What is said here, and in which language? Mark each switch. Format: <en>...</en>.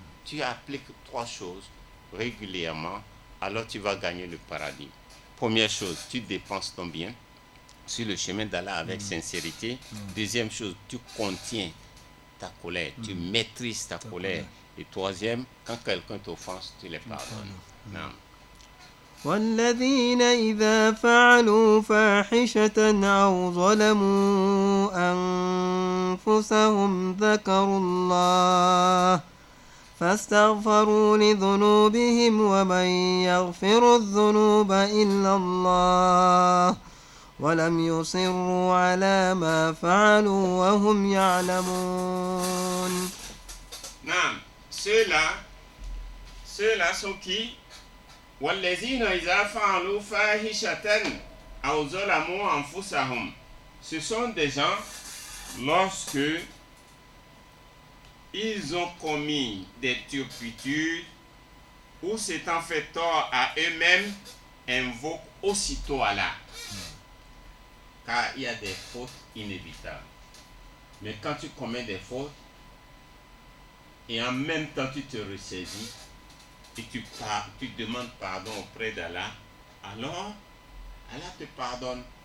<fr>Tu appliques trois choses régulièrement, alors tu vas gagner le paradis. Première chose, tu dépenses ton bien sur le chemin d'Allah avec sincérité. Deuxième chose, tu contiens ta colère, tu maîtrises ta colère. Et troisième, quand quelqu'un t'offense, tu les pardonnes. Non.</fr> <ar>والذين إذا فعلوا فاحشة أو ظلموا أنفسهم ذكروا الله فاستغفروا لذنوبهم ومن يغفر الذنوب إلا الله ولم يصروا على ما فعلوا وهم يعلمون.</ar> <fr>Non, ceux-là sont qui?</fr> <ar>والذين إذا فعلوا فاحشة أو ظلموا أنفسهم.</ar> <fr>Ce sont des gens, lorsque ils ont commis des turpitudes ou s'étant fait tort à eux-mêmes, invoquent aussitôt Allah. Car il y a des fautes inévitables. Mais quand tu commets des fautes, et en même temps tu te ressaisis, et tu demandes pardon auprès d'Allah, alors Allah te pardonne.</fr>